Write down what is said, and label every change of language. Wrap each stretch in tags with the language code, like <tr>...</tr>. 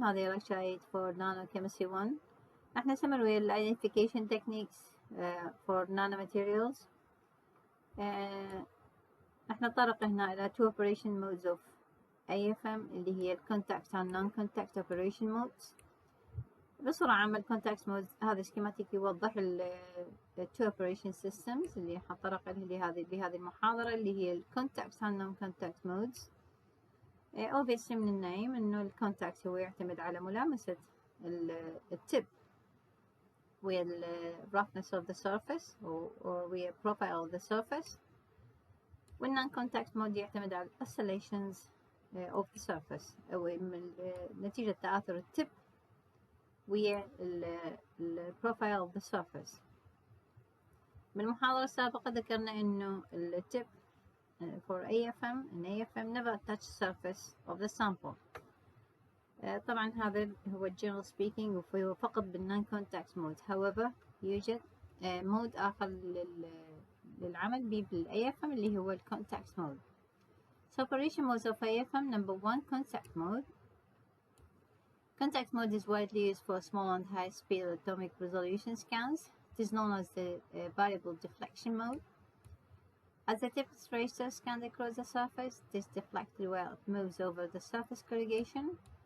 <ar>هذه</ar> <en>lecture 8 for Nanochemistry 1.</en> <ar>احنا نستمر ويا ال</ar> <en>identification techniques for nanomaterials.</en> <ar>احنا نتطرق هنا إلى</ar> <en>two operation modes of AFM</en> <ar>اللي هي ال</ar> <en>contact and non-contact operation modes.</en> <ar>بصورة عامة ال</ar> <en>contact modes</en> <ar>هذا schematic يوضح ال</ar> <en>two operation systems</en> <ar>اللي حنتطرق إليه بهذه المحاضرة اللي هي ال</ar> <en>contact and non-contact modes.</en> <ar>obviously من النايم إنه ال contact هو يعتمد على ملامسة التب ويا ال</ar> <en>roughness of the surface or</en> <ar>ويا</ar> <en>profile of the surface. وال non-contact mode</en> <ar>يعتمد على</ar> <en>oscillations of the surface</en> <ar>أو نتيجة تآثر التب ويا ال</ar> <en>profile of the surface.</en> <ar>بالمحاضرة السابقة ذكرنا إنه التب</ar> <en>for AFM an AFM never touch surface of the sample.</en> <ar>طبعا هذا هو</ar> <en>general speaking</en> <ar>وهو فقط بال</ar> <en>non-contact mode.</en> <ar>However يوجد مود آخر للعمل به بال AFM اللي هو ال</ar> <en>contact mode. So operation modes of AFM: number 1, contact mode. Contact mode is widely used for small and high speed atomic resolution scans. It is known as the variable deflection mode. As the tip is raised or scanned across the surface, it is deflected while it moves over the surface corrugation.</en>